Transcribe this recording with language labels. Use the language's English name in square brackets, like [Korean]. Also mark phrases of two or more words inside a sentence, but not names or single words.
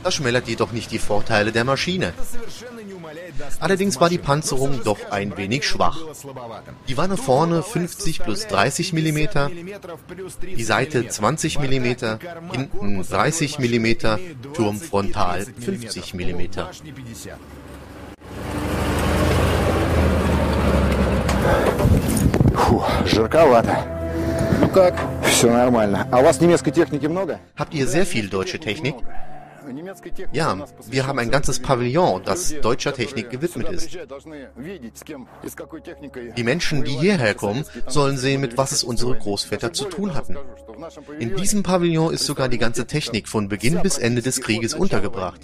[German] Das schmälert jedoch nicht die Vorteile der Maschine. Allerdings war die Panzerung doch ein wenig schwach. Die Wanne vorne 50 plus 30 mm, die Seite 20 mm, hinten 30 mm, Turm frontal 50 mm. [Russian] Фу, жарковато. Ну как? Все нормально. А у вас немецкой техники много? [German] Habt ihr sehr viel deutsche Technik? Ja, wir haben ein ganzes Pavillon, das deutscher Technik gewidmet ist. Die Menschen, die hierher kommen, sollen sehen, mit was es unsere Großväter zu tun hatten. In diesem Pavillon ist sogar die ganze Technik von Beginn bis Ende des Krieges untergebracht.